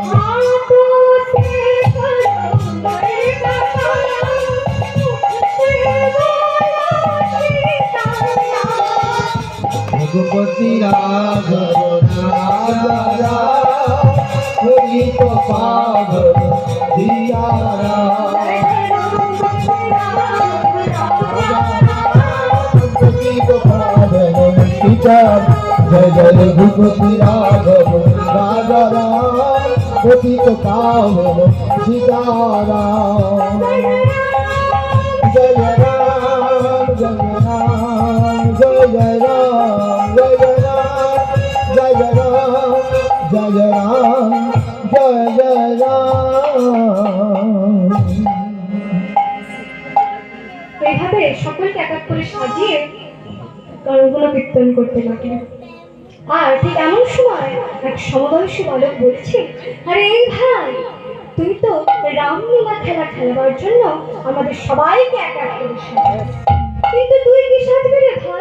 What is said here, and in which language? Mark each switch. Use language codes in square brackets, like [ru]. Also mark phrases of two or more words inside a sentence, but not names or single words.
[hi] रघुपति राघव राजा राम पतित पावन सीताराम। जय जय रघुपति राघव राजा राम पतित पावन सीताराम। जय राम जय राम जय जय राम जय राम जय राम जय राम जय जय राम। [bn] এইভাবে সকলকে এক এক করে সাজিয়ে গানগুলো কীর্তন করতে লাগলেন। আর ঠিক এমন সময় এক সমবয়সী বালক বলছে, আরে এই ভাই, তুই তো রামলীলা খেলা খেলবার জন্য আমাদের সবাইকে এক এক করে সাজাস, কিন্তু তুই কি সাজবি রে ভাই?